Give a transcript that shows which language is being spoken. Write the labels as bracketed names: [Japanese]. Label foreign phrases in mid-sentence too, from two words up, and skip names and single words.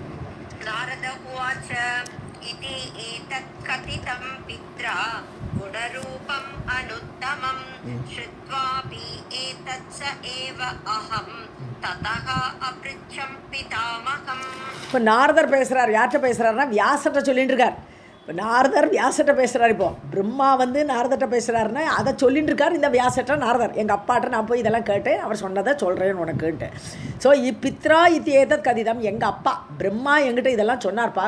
[Sanskrit] इति एतत् कथितं पित्रा गुणरूप अनुत्तमं श्रुत्वापि एतत् स एव अहं ततः अपृच्छं पितामहम्. [Tamil] இப்போ நாரதர் பேசுகிறார். யார்கிட்ட பேசுகிறாருன்னா வியாசர்கிட்ட சொல்லிட்டு இருக்கார். இப்போ நாரதர் வியாசர்கிட்ட பேசுகிறார். இப்போ பிரம்மா வந்து நாரதர்கிட்ட பேசுகிறாருன்னா அதை சொல்லிட்டு இருக்கார் இந்த வியாசர்கிட்ட நாரதர். எங்கள் அப்பாட்ட நான் போய் இதெல்லாம் கேட்டேன், அவர் சொன்னதை சொல்கிறேன்னு உனக்குன்ட்டு. ஸோ பித்ரா இது [Sanskrit] एतत् कथितम्, [Tamil] எங்கள் அப்பா பிரம்மா என்கிட்ட இதெல்லாம் சொன்னார்ப்பா.